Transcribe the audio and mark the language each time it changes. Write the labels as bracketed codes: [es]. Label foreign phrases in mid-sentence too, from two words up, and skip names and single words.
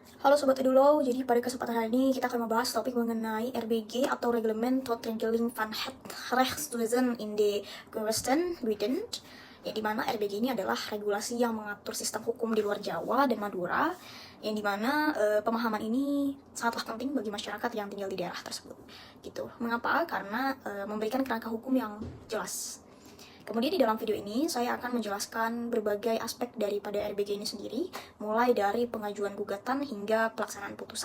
[id] Halo Sobat Edulo, jadi pada kesempatan hari ini kita akan membahas topik mengenai RBG atau Reglement tot Regeling van het Rechtswezen in de Gewesten Britain, yang dimana RBG ini adalah regulasi yang mengatur sistem hukum di luar Jawa dan Madura, yang dimana pemahaman ini sangatlah penting bagi masyarakat yang tinggal di daerah tersebut. Gitu. Mengapa? Karena memberikan kerangka hukum yang jelas. Kemudian di dalam video ini saya akan menjelaskan berbagai aspek daripada RBG ini sendiri, mulai dari pengajuan gugatan hingga pelaksanaan putusan.